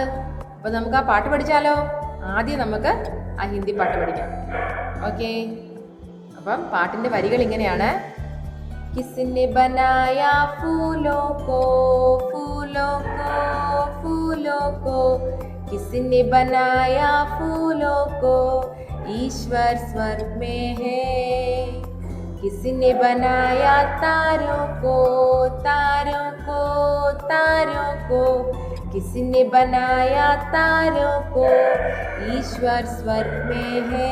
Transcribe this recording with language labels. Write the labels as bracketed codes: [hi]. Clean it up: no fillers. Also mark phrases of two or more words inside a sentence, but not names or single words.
[ml] അപ്പോൾ നമുക്ക് ആ പാട്ട് പഠിച്ചാലോ? ആദ്യം നമുക്ക് ആ ഹിന്ദി പാട്ട് പഠിക്കാം. ഓക്കെ, അപ്പം പാട്ടിൻ്റെ വരികൾ ഇങ്ങനെയാണ്. [hi] किसने बनाया फूलों को फूलों को फूलों को, किसने बनाया फूलों को, ईश्वर स्वर्ग में है. किसने बनाया तारों को तारों को तारों को, किसने बनाया तारों को, ईश्वर स्वर्ग में है.